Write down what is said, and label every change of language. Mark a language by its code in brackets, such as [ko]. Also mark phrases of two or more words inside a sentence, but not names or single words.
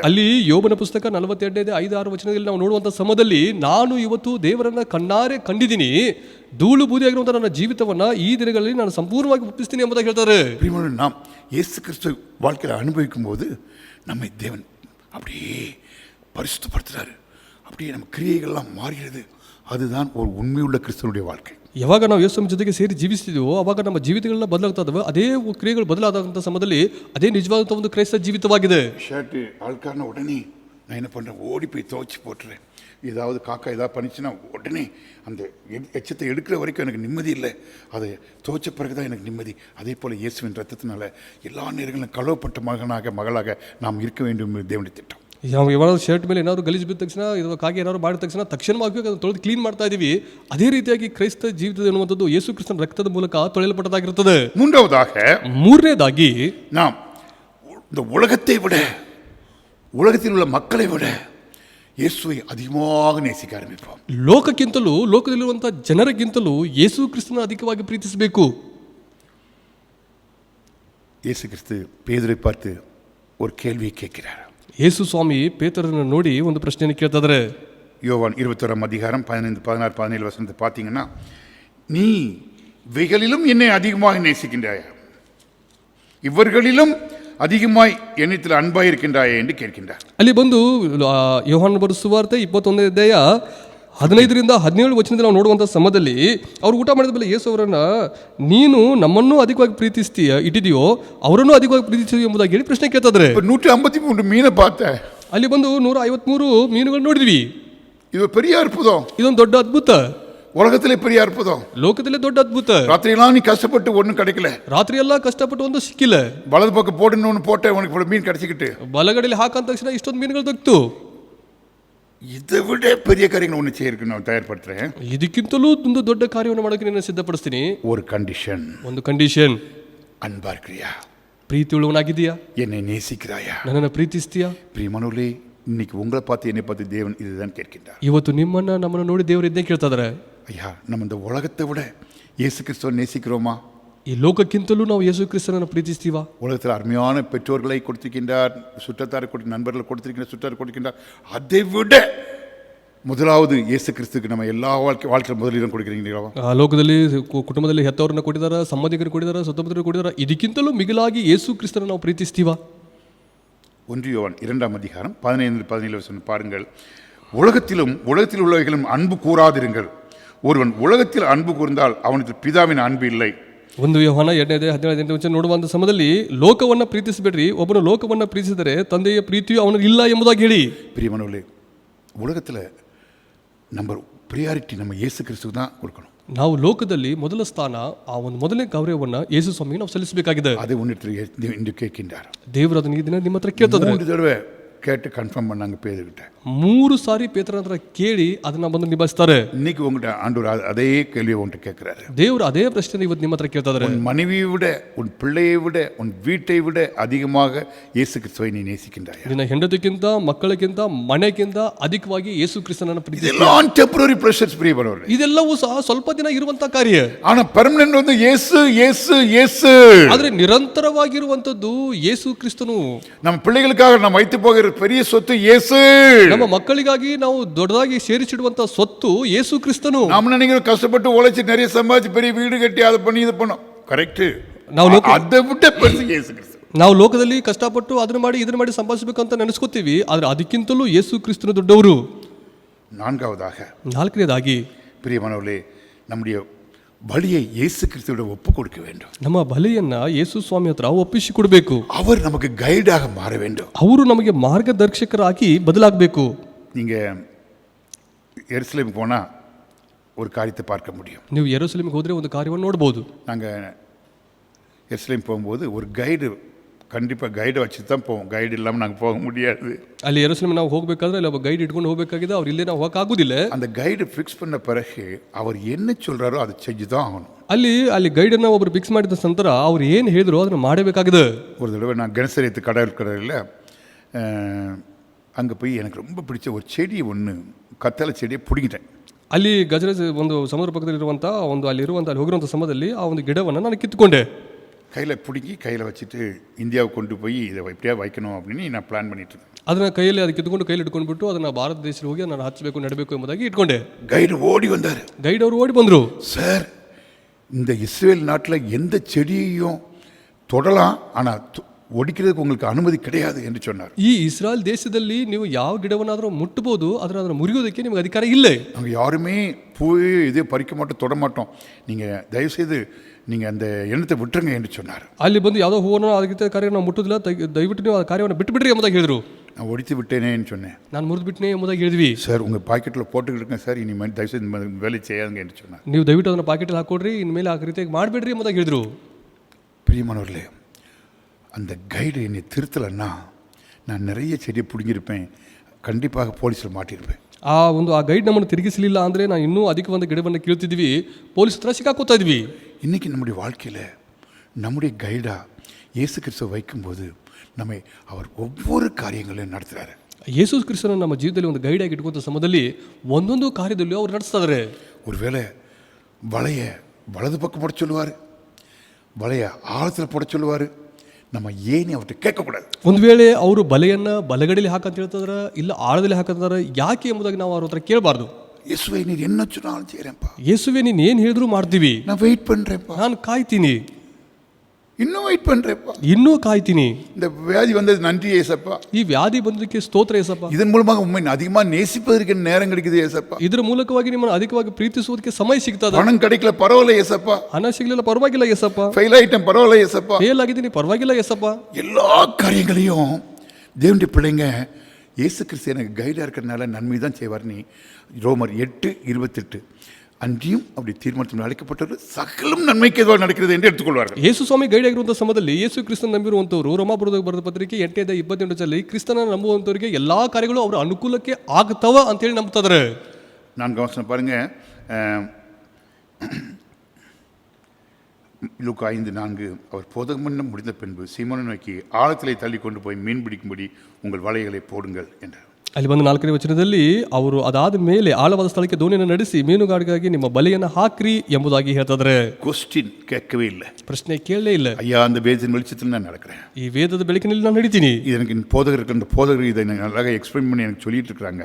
[kn] ಅಲ್ಲಿ ಯೋಬನ ಪುಸ್ತಕ 42:5-6 ವಚನದಲ್ಲಿ ನಾವು ನೋಡುವಂತ ಸಮಯದಲ್ಲಿ, ನಾನು ಇವತ್ತು ದೇವರನ್ನ ಕಣ್ಣಾರೆ ಕಂಡಿದ್ದೀನಿ, ಧೂಳು ಬೂದಿಯಾಗಿರುವಂತಹ ನನ್ನ ಜೀವಿತವನ್ನ ಈ ದಿನಗಳಲ್ಲಿ ನಾನು ಸಂಪೂರ್ಣವಾಗಿ ಒಪ್ಪಿಸ್ತೀನಿ ಎಂಬುದಾಗಿ ಹೇಳ್ತಾರೆ. [ta] நாம் இயேசு கிறிஸ்து வாழ்க்கையில் அனுபவிக்கும் போது நம்மை தேவன் அப்படியே பரிசுத்தப்படுத்துறாரு, அப்படியே நம்ம கிரியைகள்லாம் மாறுகிறது. அதுதான் ஒரு உண்மையுள்ள கிறிஸ்தவனுடைய வாழ்க்கை. [kn] ಯಾವಾಗ ನಾವು ಯೇಸುವಿನ ಜೊತೆಗೆ ಸೇರಿ ಜೀವಿಸ್ತಿದ್ವೋ ಅವಾಗ ನಮ್ಮ ಜೀವಿತಗಳನ್ನ ಬದಲಾಗ್ತಾ ಇದಾವೆ. ಅದೇ ಕ್ರಿಯೆಗಳು ಬದಲಾದಂಥ ಸಮಯದಲ್ಲಿ ಅದೇ ನಿಜವಾದಂಥ ಒಂದು ಕ್ರೈಸ್ತ ಜೀವಿತವಾಗಿದೆ. ஷர்ட்டு அழுக்கான உடனே நான் என்ன பண்ணுறேன், ஓடி போய் துவைச்சி போட்டுறேன். ஏதாவது காக்கா ஏதாவது பண்ணிச்சுன்னா உடனே அந்த எச்சத்தை எடுக்கிற வரைக்கும் எனக்கு நிம்மதி இல்லை, அதை துவைச்ச பிறகு தான் எனக்கு நிம்மதி. அதே போல் இயேசுவின் ரத்தத்தினால எல்லா நேரங்களும் கழுவப்பட்ட மகளாக நாம் இருக்க வேண்டும் என்று தேவனுடைய திட்டம். ನಾವು ಯಾವಾಗಲೂ ಶರ್ಟ್ ಮೇಲೆ ಏನಾದ್ರು ಗಲೀಜು ಬಿದ್ದ ತಕ್ಷಣ, ಇದು ಕಾಗೆ ಏನಾದ್ರು ಮಾಡಿದ ತಕ್ಷಣ ತಕ್ಷಣವಾಗಿ ಅದನ್ನು ತೊಳೆದು ಕ್ಲೀನ್ ಮಾಡ್ತಾ ಇದೀವಿ. ಅದೇ ರೀತಿಯಾಗಿ ಕ್ರೈಸ್ತ ಜೀವಿತ ಎನ್ನುವಂಥದ್ದು ಯೇಸು ಕ್ರಿಸ್ತನ ರಕ್ತದ ಮೂಲಕ ತೊಳೆಯಲ್ಪಟ್ಟದಾಗಿರುತ್ತದೆ. ಮೂರನೇದಾಗಿ [ta] நாம் இந்த உலகத்தை விட, உலகத்தில் உள்ள மக்களை விட ಯೇಸುவை அதிகமாக நேசிக்க ஆரம்பிப்போம். [kn] ಲೋಕಕ್ಕಿಂತಲೂ, ಲೋಕದಲ್ಲಿರುವಂತಹ ಜನರಿಗಿಂತಲೂ ಯೇಸು ಕ್ರಿಸ್ತನ ಅಧಿಕವಾಗಿ ಪ್ರೀತಿಸಬೇಕು. [ta] இயேசு கிறிஸ்து பேதுரை பார்த்து ஒரு கேள்வியை கேட்கிறார். [kn] ಯೇಸು ಸ್ವಾಮಿ ಪೇತ್ರರನ್ನು ನೋಡಿ ಒಂದು ಪ್ರಶ್ನೆಯನ್ನು ಕೇಳ್ತಾ ಇದ್ದಾರೆ. [ta] யோவான் 21ஆம் அதிகாரம் 15, 16, 17 வசனத்தை பார்த்தீங்கன்னா, நீ இவைகளிலும் என்னை அதிகமாக நேசிக்கின்றாயா, இவர்களிலும் அதிகமாய் என்னிடத்தில் அன்பாய் இருக்கின்றாயா என்று கேட்கின்றார். [kn] ಅಲ್ಲಿ ಬಂದು ಯೋಹಾನ ಬರೆದ ಸುವಾರ್ತೆ 21ನೇ ಅಧ್ಯಾಯ 15-17 ವಚನದಲ್ಲಿ ನಾವು ನೋಡುವಂಥ ಸಮಯದಲ್ಲಿ ಅವ್ರು ಊಟ ಮಾಡಿದ ಮೇಲೆ ಯೇಸು ಅವರನ್ನ, ನೀನು ನಮ್ಮನ್ನು ಅಧಿಕವಾಗಿ ಇಟ್ಟಿದೆಯೋ ಅವರನ್ನು ಅಧಿಕವಾಗಿ ಪ್ರೀತಿಸ್ತೀಯೋ ಎಂಬುದಾಗಿ ಹೇಳಿ ಪ್ರಶ್ನೆ ಕೇಳ್ತಾ ಇದ್ದಾರೆ. [ta] 153 மீனை பார்த்தேன். [kn] ಅಲ್ಲಿ ಬಂದು 153 ಮೀನುಗಳು ನೋಡಿದ್ವಿ. [ta] ಇದು பெரிய அற்புதம். [kn] ಇದೊಂದು ದೊಡ್ಡ ಅದ್ಭುತ, [ta] உலகத்திலே பெரிய அற்புதம், [kn] ಲೋಕದಲ್ಲೇ ದೊಡ್ಡ ಅದ್ಭುತ. [ta] ராத்திரியெல்லாம் நீ கஷ்டப்பட்டு ஒன்றும் கிடைக்கல, [kn] ರಾತ್ರಿ ಎಲ್ಲ ಕಷ್ಟಪಟ್ಟು ಒಂದು ಸಿಕ್ಕಿಲ್ಲ, [ta] வலது பக்கம் போட்டுன்னு ஒன்று போட்ட உனக்கு மீன் கிடைச்சிக்கிட்டு [kn] ಬಲಗಡೆಯಲ್ಲಿ ಹಾಕಂತ ತಕ್ಷಣ ಇಷ್ಟೊಂದು ಮೀನುಗಳು ದೊಕ್ತು. [ta] இதை விட பெரிய காரியங்கள் ஒன்று செய்யறதுக்கு நான் தயார்படுத்துறேன். [kn] ಇದಕ್ಕಿಂತಲೂ ಒಂದು ದೊಡ್ಡ ಕಾರ್ಯವನ್ನು ಮಾಡೋಕೆ ನಾನು ಸಿದ್ಧಪಡಿಸ್ತೀನಿ. [ta] ஒரு கண்டிஷன், [kn] ಒಂದು ಕಂಡೀಷನ್. [ta] அன்பா இருக்கிறியா, [kn] ಪ್ರೀತಿ ಉಳ್ಳವನಾಗಿದ್ದೀಯಾ, [ta] என்னை நேசிக்கிறாயா? [kn] ನನ್ನನ್ನು ಪ್ರೀತಿಸ್ತೀಯಾ? [ta] பிரியமானவர்களே, இன்னைக்கு உங்களை பார்த்து என்னை பார்த்து தேவன் இதுதான் கேட்கின்றார். [kn] ಇವತ್ತು ನಿಮ್ಮನ್ನ ನಮ್ಮನ್ನು ನೋಡಿ ದೇವರು ಇದ್ದೇ ಕೇಳ್ತಾ ಇದ್ದಾರೆ. [ta] ஐயா, நம்ம இந்த உலகத்தை விட இயேசு கிறிஸ்துவை நேசிக்கிறோமா? [kn] ಈ ಲೋಕಕ್ಕಿಂತಲೂ ನಾವು ಯೇಸು ಕ್ರಿಸ್ತನನ್ನು ಪ್ರೀತಿಸ್ತೀವಾ? [ta] உலகத்தில் அருமையான பெற்றோர்களை கொடுத்திருக்கின்றார், சுற்றத்தாரை நண்பர்களை கொடுத்திருக்கின்ற, சுற்றாரை கொடுக்கின்றார். அதை விட முதலாவது இயேசு கிறிஸ்துக்கு நம்ம எல்லா வாழ்க்கையில் முதலிடம் கொடுக்குறீங்களா? [kn] ಲೋಕದಲ್ಲಿ ಕುಟುಂಬದಲ್ಲಿ ಹೆತ್ತವರನ್ನ ಕೊಟ್ಟಿದಾರ, ಸಂಬಂಧಿಕರು ಕೊಟ್ಟಿದಾರ, ಸುತ್ತಮುತ್ತಲು ಕೊಟ್ಟಿದಾರ. ಇದಕ್ಕಿಂತಲೂ ಮಿಗಿಲಾಗಿ ಯೇಸು ಕ್ರಿಸ್ತನ ನಾವು ಪ್ರೀತಿಸ್ತೀವ? [ta] 1 யோவான் 2ஆம் அதிகாரம் 15-17 பாருங்கள். உலகத்தில் உள்ளவைகளும் அன்பு கூறாதிருங்கள். ஒருவன் உலகத்தில் அன்பு கூர்ந்தால் அவனுக்கு பிதாவின் அன்பு இல்லை. [kn] 1 ಯೋಹಾನ 2:17 ನೋಡುವಂತ ಸಮಯದಲ್ಲಿ ಲೋಕವನ್ನ ಪ್ರೀತಿಸಬೇಡ್ರಿ, ಒಬ್ಬನು ಲೋಕವನ್ನ ಪ್ರೀತಿಸಿದರೆ ತಂದೆಯ ಪ್ರೀತಿಯು ಅವನಿಗೆ ಇಲ್ಲ ಎಂಬುದಾಗಿ ಹೇಳಿ. [ta] பிரியமானவர்களே, உலகத்தில் [en] number priority [ta] நம்ம இயேசு கிறிஸ்துக்கு தான் கொடுக்கணும். [kn] ನಾವು ಲೋಕದಲ್ಲಿ ಮೊದಲ ಸ್ಥಾನ, ಆ ಒಂದು ಮೊದಲನೇ ಗೌರವವನ್ನು ಯೇಸು ಸ್ವಾಮಿಗೆ ನಾವು ಸಲ್ಲಿಸಬೇಕಾಗಿದೆ. [ta] அதை ஒன்று கேட்கின்றார். [kn] ದೇವರು ಅದನ್ನ ಈ ದಿನ ನಿಮ್ಮ ಹತ್ರ ಕೇಳ್ತಿದ್ದಾರೆ. [ta] 3 தடவை கேட்டு கன்ஃபார்ம் பண்ணாங்க பேதுகிட்ட. [kn] 3 ಸಾರಿ ಪೇತ್ರನ ಹತ್ರ ಕೇಳಿ ಅದನ್ನ ಬಂದು ನಿಭಾಯಿಸ್ತಾರೆ. [ta] இன்னைக்கு உங்கள்கிட்ட ஆண்டவர் அதே கேள்வியை உங்கள்கிட்ட கேட்கிறாரு. [kn] ದೇವರು ಅದೇ ಪ್ರಶ್ನೆ ಇವತ್ತು ನಿಮ್ಮ ಹತ್ರ ಕೇಳ್ತಾ ಇದ್ದಾರೆ. [ta] உன் மனைவியை விட, உன் பிள்ளையை விட, உன் வீட்டை விட அதிகமாக இயேசு கிறிஸ்துவை நீ நேசிக்கின்றாயா? [kn] ನಿನ್ನ ಹೆಂಡತಿಗಿಂತ, ಮಕ್ಕಳಿಗಿಂತ, ಮನೆಗಿಂತ ಅಧಿಕವಾಗಿ ಯೇಸು ಕ್ರಿಸ್ತನನ್ನು ಪ್ರೀತಿಸಿ. [ta] இதெல்லாம் [en] temporary pressures [ta] பிரியமானவர்களே. [kn] ಇದೆಲ್ಲವೂ ಸಹ ಸ್ವಲ್ಪ ದಿನ ಇರುವಂತ ಕಾರ್ಯ. [ta] ஆனா பெர்மனன்ட் வந்து இயேசு இயேசு இயேசு. [kn] ಆದ್ರೆ ನಿರಂತರವಾಗಿರುವಂತದ್ದು ಯೇಸು ಕ್ರಿಸ್ತನು. [ta] நம்ம பிள்ளைகளுக்காக நாம் வைத்து போகிற பெரிய சொத்து இயேசு. [kn] ನಮ್ಮ ಮಕ್ಕಳಿಗಾಗಿ ನಾವು ದೊಡ್ಡದಾಗಿ ಸೇರಿಸಿಡುವಂತ ಸ್ವತ್ತು ಯೇಸು ಕ್ರಿಸ್ತನು. [ta] நாம நினைக்கிறோம் கஷ்டப்பட்டு உழைச்சி நிறைய சம்பாதிச்சு பெரிய வீடு கட்டி அதை பண்ணி இது பண்ணோம். கரெக்ட். அதை விட பெருசு இயேசு கிறிஸ்து. [kn] ನಾವು ಲೋಕದಲ್ಲಿ ಕಷ್ಟಪಟ್ಟು ಅದನ್ನ ಮಾಡಿ ಇದನ್ನ ಮಾಡಿ ಸಂಪಾದಿಸಬೇಕಂತ ನೆನೆಸ್ಕೋತೀವಿ, ಆದ್ರೆ ಅದಕ್ಕಿಂತಲೂ ಯೇಸು ಕ್ರಿಸ್ತನು ದೊಡ್ಡವರು. ನಾಲ್ಕನೇದಾಗಿ [ta] பிரியமானவர்களே, நம்முடைய பலியை இயேசு கிறிஸ்துவோட ஒப்பு கொடுக்க வேண்டும். [kn] ನಮ್ಮ ಬಲಿಯನ್ನ ಯೇಸು ಸ್ವಾಮಿ ಹತ್ರ ಒಪ್ಪಿಸಿ ಕೊಡಬೇಕು. [ta] அவர் நமக்கு கைடாக மாற வேண்டும். [kn] ಅವರು ನಮಗೆ ಮಾರ್ಗದರ್ಶಕರಾಗಿ ಬದಲಾಗಬೇಕು. [ta] நீங்க எருசலேம் போனா ஒரு காரியத்தை பார்க்க முடியும். [kn] ನೀವು ಯೆರೂಸಲೇಮಿಗೆ ಹೋದ್ರೆ ಒಂದು ಕಾರ್ಯವನ್ನು ನೋಡಬಹುದು. [ta] நாங்கள் எருசலேம் போகும்போது ஒரு கைடு, கண்டிப்பாக கைடை வச்சு தான் போவோம். கைடு இல்லாமல் நாங்கள் போக முடியாது. [kn] ಅಲ್ಲಿ ಯೆರೂಸಲೇಮ್ ನಾವು ಹೋಗಬೇಕಾದ್ರೆ ಅಲ್ಲಿ ಒಬ್ಬ ಗೈಡ್ ಇಟ್ಕೊಂಡು ಹೋಗಬೇಕಾಗಿದೆ. ಅವ್ರು ಇಲ್ಲೇ ನಾವು ಹೋಗಕ್ಕಾಗುದಿಲ್ಲ. [ta] அந்த [en] guide fix [ta] பண்ண பிறகு அவர் என்ன சொல்கிறாரோ அதை செஞ்சு தான் ஆகணும். [kn] ಅಲ್ಲಿ ಗೈಡನ್ನು ಒಬ್ರು ಫಿಕ್ಸ್ ಮಾಡಿದ ನಂತರ ಅವ್ರು ಏನು ಹೇಳಿದ್ರು ಅದನ್ನು ಮಾಡಬೇಕಾಗಿದೆ. [ta] ஒரு தடவை நான் கணசரியத்து கடற்கரையில் அங்கே போய் எனக்கு ரொம்ப பிடிச்ச ஒரு செடி ஒன்று, கத்தலை செடியை பிடிங்கிட்டேன். [kn] ಅಲ್ಲಿ ಗಜರ ಒಂದು ಸಮುದ್ರ ಪಕ್ಕದಲ್ಲಿರುವಂಥ ಒಂದು ಅಲ್ಲಿ ಹೋಗಿರುವಂಥ ಸಮಯದಲ್ಲಿ ಆ ಒಂದು ಗಿಡವನ್ನು ನಾನು ಕಿತ್ತುಕೊಂಡೆ. [ta] கையில் பிடுங்கி கையில் வச்சுட்டு இந்தியாவுக்கு கொண்டு போய் இதை எப்படியா வைக்கணும் அப்படின்னு நான் ಪ್ಲಾನ್ பண்ணிட்டுருக்கேன். [kn] ಅದನ್ನು ಕೈಯಲ್ಲಿ ಅದಕ್ಕೆ ಕಿತ್ಕೊಂಡು ಕೈಯಲ್ಲಿ ಇಟ್ಕೊಂಡ್ಬಿಟ್ಟು ಅದನ್ನು ಭಾರತ ದೇಶದಲ್ಲಿ ಹೋಗಿ ನಾನು ಹಚ್ಚಬೇಕು, ನೆಡಬೇಕು ಎಂಬುದಾಗಿ ಇಟ್ಕೊಂಡೆ. [ta] கைடு ஓடி வந்தார். [kn] ಗೈಡ್ ಅವರು ಓಡಿ ಬಂದರು. [ta] சார், இந்த இஸ்ரேல் நாட்டில் எந்த செடியையும் தொடலாம், ஆனால் ஒடிக்கிறதுக்கு உங்களுக்கு அனுமதி கிடையாது என்று சொன்னார். [kn] ಈ ಇಸ್ರಾಯೇಲ್ ದೇಶದಲ್ಲಿ ನೀವು ಯಾವ ಗಿಡವನ್ನಾದರೂ ಮುಟ್ಟಬಹುದು, ಆದರೆ ಅದನ್ನು ಮುರಿಯೋದಕ್ಕೆ ನಿಮಗೆ ಅಧಿಕಾರ ಇಲ್ಲ. [ta] நாங்கள் யாருமே பூ இதே பறிக்க மாட்டோம், தொட மாட்டோம். நீங்கள் தயவுசெய்து நீங்கள் அந்த எண்ணத்தை விட்டுருங்க என்று சொன்னார். [kn] ಅಲ್ಲಿ ಬಂದು ಯಾವುದೋ ಹೂವನ್ನು ಅದಕ್ಕೆ ಕಾರ್ಯ ನಾವು ಮುಟ್ಟುದಿಲ್ಲ, ದಯವಿಟ್ಟು ನೀವು ಆ ಕಾರ್ಯವನ್ನು ಬಿಟ್ಟು ಬಿಡ್ರಿ ಎಂಬುದಾಗಿ ಹೇಳಿದ್ರು. [ta] நான் ஒடித்து விட்டேனேன்னு சொன்னேன். [kn] ನಾನು ಮುರಿದು ಬಿಟ್ಟನೆ ಎಂಬುದಾಗಿ ಹೇಳಿದ್ವಿ. [ta] சார், உங்கள் பாக்கெட்டில் போட்டுக்கிட்டு சார், இனிமேல் தயவுசெய்து இந்த வேலை செய்யாதுங்க என்று சொன்னார். [kn] ನೀವು ದಯವಿಟ್ಟು ಅದನ್ನು ಪಾಕೆಟಲ್ಲಿ ಹಾಕೊಡ್ರಿ, ಇನ್ಮೇಲೆ ಆ ರೀತಿಯಾಗಿ ಮಾಡಬೇಡ್ರಿ ಎಂಬುದಾಗಿ ಹೇಳಿದ್ರು. [ta] பிரியமானவர்களே, அந்த கைடு என்னை திருத்தலைன்னா நான் நிறைய செடியை பிடுங்கியிருப்பேன், கண்டிப்பாக போலீஸில் மாட்டியிருப்பேன். [kn] ಆ ಗೈಡ್ ನಮ್ಮನ್ನು ತಿರುಗಿಸಲಿಲ್ಲ ಅಂದರೆ ನಾವು ಇನ್ನೂ ಅಧಿಕ ಒಂದು ಗಿಡವನ್ನು ಕೀಳ್ತಿದ್ವಿ, ಪೊಲೀಸ್ ಹತ್ರ ಸಿಕ್ಕಾಕೋತಾ ಇದ್ವಿ. [ta] இன்றைக்கி நம்முடைய வாழ்க்கையில் நம்முடைய கைடாக இயேசு கிறிஸ்துவை வைக்கும்போது நம்மை அவர் ஒவ்வொரு காரியங்களையும் நடத்துகிறாரு. [kn] ಯೇಸು ಕ್ರಿಸ್ತನ ನಮ್ಮ ಜೀವಿತದಲ್ಲಿ ಒಂದು ಗೈಡ್ ಆಗಿ ಇಟ್ಕೊಂತ ಸಮಯದಲ್ಲಿ ಒಂದೊಂದು ಕಾರ್ಯದಲ್ಲಿ ಅವ್ರು ನಡೆಸ್ತಾ ಇದ್ದಾರೆ. [ta] ஒருவேளை வலைய வலது பக்கம் போட சொல்லுவார், வலைய ஆழத்தில் போட சொல்லுவார். நம்ம ஏன்னு அவர்கிட்ட கேட்கக்கூடாது. [kn] ಒಂದು ವೇಳೆ ಅವರು ಬಲೆಯನ್ನು ಬಲಗಡೆಯಲ್ಲಿ ಹಾಕಂತ ಹೇಳ್ತಿದಾರ, ಇಲ್ಲ ಆಳದಲ್ಲಿ ಹಾಕಂತಾರ, ಯಾಕೆ ಎಂಬುದಾಗಿ ನಾವು ಅವ್ರ ಹತ್ರ ಕೇಳಬಾರ್ದು. [ta] இயேசுவை நீர் என்ன சொன்னாலும் செய்கிறேன்ப்பா, [kn] ಯೇಸುವೆ ನೀನು ಏನು ಹೇಳಿದ್ರು ಮಾಡ್ತೀವಿ, [ta] நான் வெயிட் பண்ணுறேன்ப்பா, [kn] ನಾನು ಕಾಯ್ತೀನಿ, [ta] இன்னும் வெயிட் பண்ணுறேன்ப்பா, [kn] ಇನ್ನೂ ಕಾಯ್ತೀನಿ. [ta] இந்த வியாதி வந்தது நன்றி ஏசப்பா, [kn] ಈ ವ್ಯಾಧಿ ಬಂದದಕ್ಕೆ ಸ್ತೋತ್ರ ಏಸಪ್ಪ, [ta] இதன் மூலமாக உண்மை அதிகமாக நேசிப்பதற்கு நேரம் கிடைக்குது ஏசப்பா, [kn] ಇದರ ಮೂಲಕವಾಗಿ ನಿಮ್ಮನ್ನು ಅಧಿಕವಾಗಿ ಪ್ರೀತಿಸುವುದಕ್ಕೆ ಸಮಯ ಸಿಗ್ತದ. [ta] பணம் கிடைக்கல பரவாயில்ல ஏசப்பா, [kn] ಹಣ ಸಿಗಲಿಲ್ಲ ಪರವಾಗಿಲ್ಲ ಏಸಪ್ಪ, [ta] ஃபெயில் ஆயிட்டேன் பரவாயில்ல ஏசப்பா, [kn] ಫೇಲ್ ಆಗಿದ್ದೀನಿ ಪರವಾಗಿಲ್ಲ ಏಸಪ್ಪ. [ta] எல்லா காரியங்களையும் தேவனுடைய பிள்ளைங்க இயேசு கிறிஸ்து எனக்கு கைடாக இருக்கிறதுனால நன்மை தான் செய்வார். நீ ரோமர் 8:28 அன்றியும் அப்படி தீர்மானத்தில் அழைக்கப்பட்டது சகலம் நன்மைக்கு எதுவாக நடக்கிறது என்று எடுத்துக்கொள்வார்கள். [kn] ಯೇಸು ಸ್ವಾಮಿ ಗೈಡ್ ಆಗಿರುವಂಥ ಸಮಯದಲ್ಲಿ ಯೇಸು ಕ್ರಿಸ್ತನ ನಂಬಿರುವಂಥವ್ರು ರೋಮಾಪುರದ ಬರೆದ ಪತ್ರಿಕೆ 8:28 ಕ್ರಿಸ್ತನ ನಂಬುವಂಥವರಿಗೆ ಎಲ್ಲಾ ಕಾರ್ಯಗಳು ಅವರ ಅನುಕೂಲಕ್ಕೆ ಆಗ್ತವ ಅಂತೇಳಿ ನಂಬ್ತಿದ್ದಾರೆ. [ta] 4 வசனம் பாருங்க, லூக்கா 5:4 அவர் போதகமன்னம் முடிந்த பின்பு சீமோனை நோக்கி ஆழத்திலே தள்ளி கொண்டு போய் மீன் பிடிக்கும்படி உங்கள் வலைகளை போடுங்கள் என்றார். [kn] ಅಲ್ಲಿ ಬಂದು 4ನೇ ವಚನದಲ್ಲಿ ಅವರು ಅದಾದ ಮೇಲೆ ಆಳವಾದ ಸ್ಥಳಕ್ಕೆ ದೋಣಿಯನ್ನು ನಡೆಸಿ ಮೀನುಗಾರಿಕೆಗಾಗಿ ನಿಮ್ಮ ಬಲೆಯನ್ನು ಹಾಕ್ರಿ ಎಂಬುದಾಗಿ ಹೇಳ್ತಿದ್ರೆ. [ta] கொஸ்டின் கேட்கவே இல்லை. [kn] ಪ್ರಶ್ನೆ ಕೇಳಲೇ ಇಲ್ಲ. [ta] ஐயா அந்த வேதத்தின் வெளிச்சத்தில் நான் நடக்கிறேன். [kn] ಈ ವೇದದ ಬೆಳಕಿನಲ್ಲಿ ನಾನು ನಡೀತೀನಿ. [ta] இது எனக்கு போதகர்கள் இதை நல்லா எக்ஸ்பிளைன் பண்ணி எனக்கு சொல்லிட்டு இருக்காங்க.